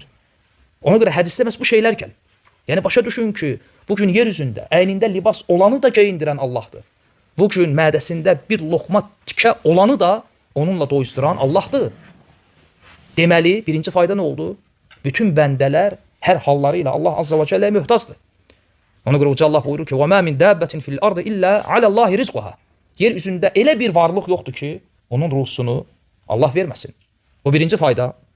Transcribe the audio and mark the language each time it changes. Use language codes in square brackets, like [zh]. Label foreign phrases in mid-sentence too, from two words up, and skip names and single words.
[az] Ona görə hədisdə məhz bu şeylər gəlir. Yəni, başa düşün ki, bugün yer üzündə əynində libas olanı da geyindirən Allahdır. Bugün mədəsində bir loxma tikə olanı da onunla doyuzduran Allahdır. Deməli, birinci fayda nə oldu? Bütün bəndələr hər halları ilə Allah Azze və Cəlləyə möhtacdır. Ona görə Uca Allah buyurur ki, [ar] وَمَا مِنْ دَابَّةٍ فِي الْأَرْضِ إِلَّا عَلَى اللّٰهِ رِزْقُهَا. [az] Yer üzündə elə bir varlıq yoxdur ki, onun ruhsunu Allah verməsin. Bu birinci fayda.